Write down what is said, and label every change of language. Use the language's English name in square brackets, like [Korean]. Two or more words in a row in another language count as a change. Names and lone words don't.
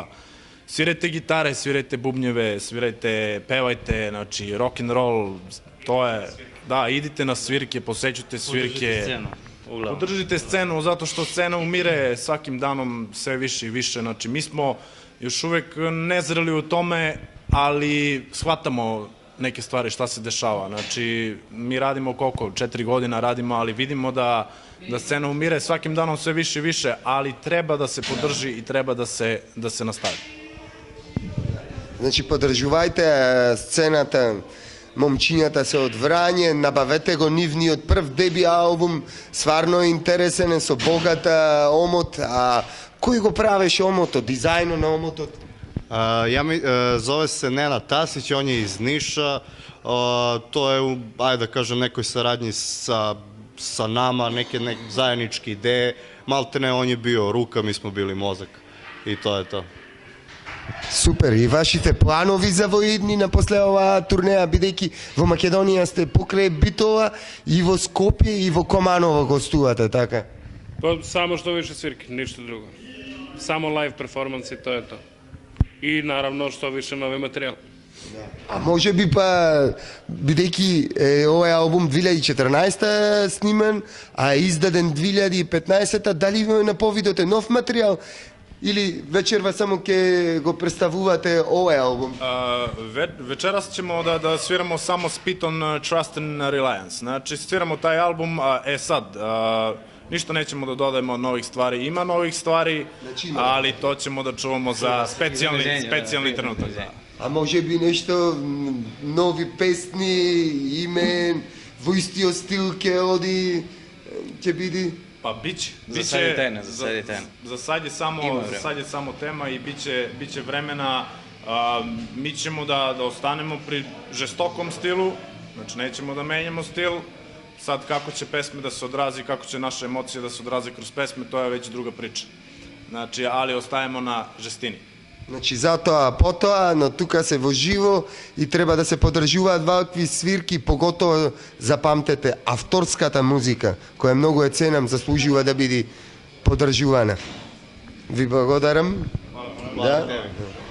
[Serbian] Svirajte gitare, svirajte bubnjeve, svirajte, pevajte, znači [English] rock and roll, [Serbian] to je, da, idite na svirke, posećujte svirke. Podržite scenu, zato što scena umire svakim danom sve više i više, znači mi smo još uvek nezreli u tome, ali shvatamo neke stvari šta se dešava, znači mi radimo koliko, 4 godina radimo, ali vidimo da scena umire svakim danom sve više i više, ali treba da se podrži i treba da se nastavi. [Macedonian] Значи, поддржувајте сцената, момчињата се од Врање, набавете го нивниот прв деби албум, сварно е интересен, со богата омот, а кој го правеше омотот, дизајно на омотот? [Serbian] Zove se Nenad Tasić, on je iz Niša, to je, ajde da kažem, nekoj saradnji sa nama, neke zajedničke ideje, maltene on je bio ruka, mi smo bili mozak i to je to. [Macedonian] Супер, и вашите планови за во иднина после оваа турнеја, бидејќи во Македонија сте покрај Битола и во Скопје и во Команово гостувате, така? [Serbian] Pa samo što više svirke, ništa drugo. Samo [English] live performance [Serbian] i to je to. I naravno što više novi materijal. [Macedonian] А може би па, бидејќи овој албум 2014 снимен, а издаден 2015, дали на повидоте нов материјал или вечерва само ќе го представувате овој албум? [Serbian] Večeras ćemo da sviramo samo Spit on Trust and Reliance. Znači, sviramo taj album, sad, ništa nećemo da dodajemo novih stvari. Ima novih stvari, ali to ćemo da čuvamo za specijalni trenutak. [Macedonian] А може би нешто, нови песни, имен, во истиот стил ќе оди, ќе биде? [Serbian] Pa biće. Za sad je tajna, za sad je tajna. Za sad je samo tema i biće vremena. Mi ćemo da ostanemo pri žestokom stilu, znači nećemo da menjamo stil. Sad kako će pesme da se odrazi, kako će naše emocije da se odrazi kroz pesme, to je već druga priča. Znači, ali ostajemo na žestini. [Macedonian] Значи затоа потоа, но тука се во живо и треба да се подржуваат вакви свирки, поготово запамтете авторската музика, која многу е ценам, заслужува да биде подржувана. Ви благодарам. Да?